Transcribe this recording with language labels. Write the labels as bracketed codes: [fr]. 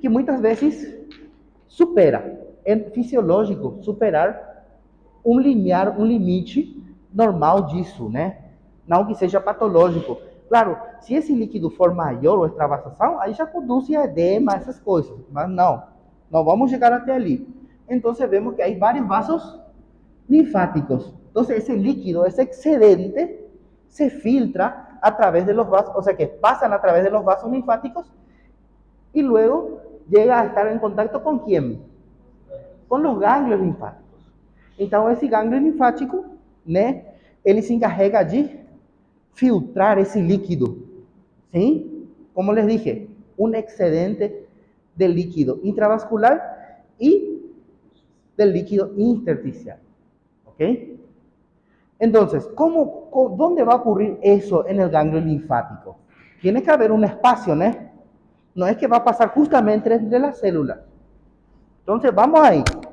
[pt] Que muitas vezes supera. É fisiológico superar um limite normal disso, né? Não que seja patológico. Claro, se esse líquido for maior ou extravasação, aí já conduz a edema, essas coisas. Mas não vamos chegar até ali. Então, vemos que hay vários vasos linfáticos. [es] Entonces, ese líquido, ese excedente, se filtra a través de los vasos, o sea que pasan a través de los vasos linfáticos y luego llega a estar en contacto con quién? Con los ganglios linfáticos. [pt] Então, esse gânglio linfático, né, ele se encarrega de filtrar esse líquido, ¿sí? [es] Como les dije, un excedente del líquido intravascular y del líquido intersticial, ¿ok? Entonces, ¿dónde va a ocurrir eso en el ganglio linfático? Tiene que haber un espacio, ¿no? No es que va a pasar justamente entre las células. Entonces, vamos ahí.